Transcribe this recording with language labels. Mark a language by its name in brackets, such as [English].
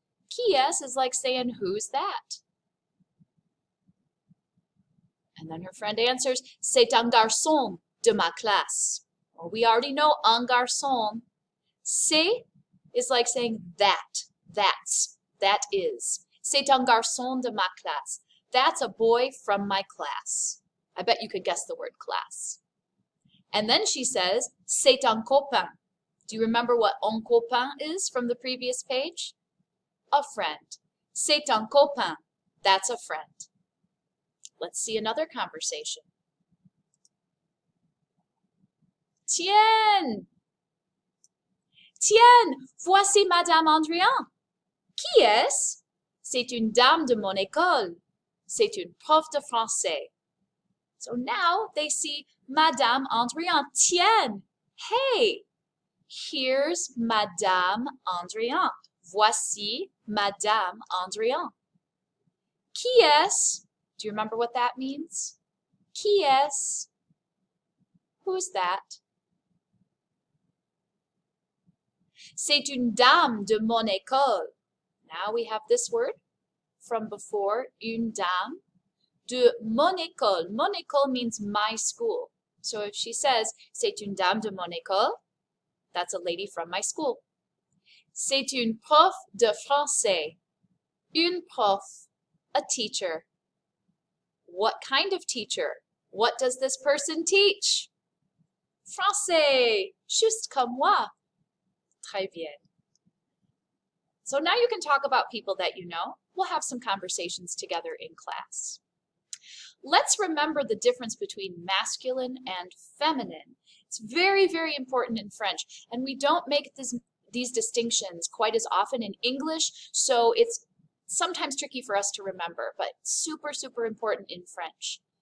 [English] Qui est is like saying, who's that? And then her friend answers, [French] c'est un garçon de ma classe. [English] Well, we already know un garçon. C'est is like saying that, that is. [French] C'est un garçon de ma classe. [English] That's a boy from my class. I bet you could guess the word class. And then she says, [French] c'est un copain. [English] Do you remember what un copain is from the previous page? A friend. [French] C'est un copain. [English] That's a friend. Let's see another conversation. [French] Tiens! Tiens, voici Madame Andrian. Qui est-ce? C'est une dame de mon école. C'est une prof de français. [English] So now they see Madame Andrian. Tiens! Hey! Here's Madame Andrian. [French] Voici Madame Andrian. Qui est-ce? [English] Do you remember what that means? [French] Qui est-ce? [English] Who's that? [French] C'est une dame de mon école. [English] Now we have this word from before, une dame. [French] De mon école. [English] Mon école means my school. So if she says, [French] c'est une dame de mon école, [English] that's a lady from my school. [French] C'est une prof de français. [English] Une prof, a teacher. What kind of teacher? What does this person teach? [French] Français, juste comme moi. Très bien. [English] So now you can talk about people that you know. We'll have some conversations together in class. Let's remember the difference between masculine and feminine. It's very, very important in French, and we don't make these distinctions quite as often in English, so it's sometimes tricky for us to remember, but super, super important in French.